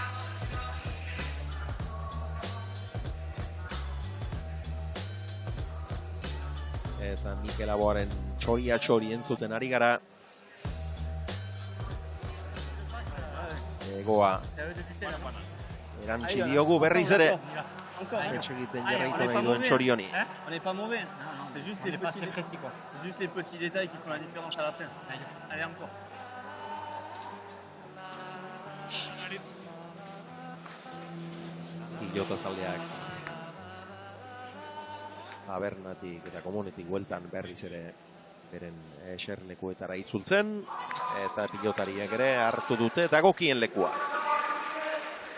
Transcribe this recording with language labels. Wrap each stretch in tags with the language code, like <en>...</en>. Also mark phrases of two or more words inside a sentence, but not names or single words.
<eu>Eta Mikel Aboaren txoria entzuten ari gara. Egoa erantzi diogu berriz ere. Etxe egiten jarraitu nahi duen txori honi.</eu> <fr>On n'est pas mauvais. C'est juste les petits précis quoi. C'est juste les petits détails qui font la différence à la fin. Allez encore.</fr> <eu>Pilota zaldeak tabernatik eta komunetik bueltan berriz ere beren eserlekuetara itzultzen, eta pilotariak ere hartu dute dagokien lekua.</eu>